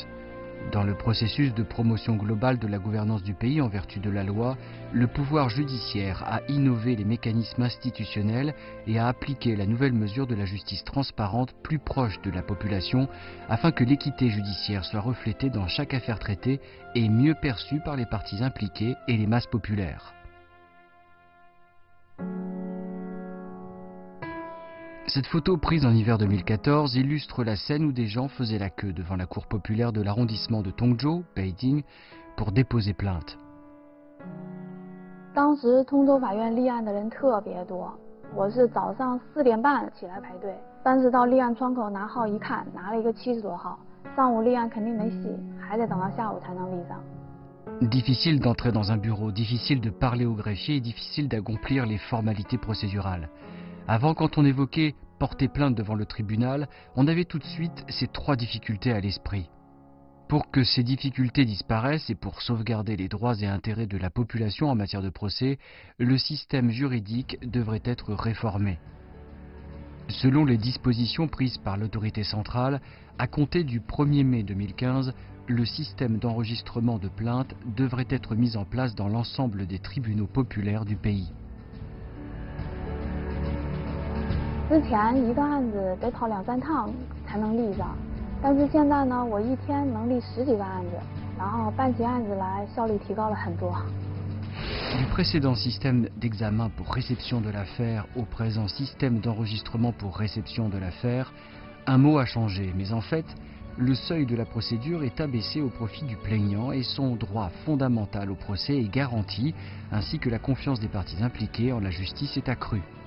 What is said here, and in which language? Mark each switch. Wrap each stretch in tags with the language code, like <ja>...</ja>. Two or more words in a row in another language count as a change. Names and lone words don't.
<fr>Dans le processus de promotion globale de la gouvernance du pays en vertu de la loi, le pouvoir judiciaire a innové les mécanismes institutionnels et a appliqué la nouvelle mesure de la justice transparente plus proche de la population afin que l'équité judiciaire soit reflétée dans chaque affaire traitée et mieux perçue par les parties impliquées et les masses populaires. Cette photo prise en hiver 2014 illustre la scène où des gens faisaient la queue devant la cour populaire de l'arrondissement de Tongzhou, Beijing, pour déposer plainte.</fr> <zh>当时通州法院立案的人特别多，我是早上4点半起来排队，但是到立案窗口拿号一看，拿了一个70多号，上午立案肯定没戏，还得等到下午才能立上。</zh> <fr>Difficile d'entrer dans un bureau, difficile de parler au greffier et difficile d'accomplir les formalités procédurales. Avant, quand on évoquait porter plainte devant le tribunal, on avait tout de suite ces 3 difficultés à l'esprit. Pour que ces difficultés disparaissent et pour sauvegarder les droits et intérêts de la population en matière de procès, le système juridique devrait être réformé. Selon les dispositions prises par l'autorité centrale, à compter du 1er mai 2015, le système d'enregistrement de plaintes devrait être mis en place dans l'ensemble des tribunaux populaires du pays.</fr> <zh>之前一个案子得跑2、3趟才能立上，但是现在呢，我一天能立10几个案子，然后办起案子来效率提高了很多。</zh> <fr>Du précédent système d'examen pour réception de l'affaire au présent système d'enregistrement pour réception de l'affaire, un mot a changé, mais en fait, le seuil de la procédure est abaissé au profit du plaignant et son droit fondamental au procès est garanti, ainsi que la confiance des parties impliquées en la justice est accrue.</fr>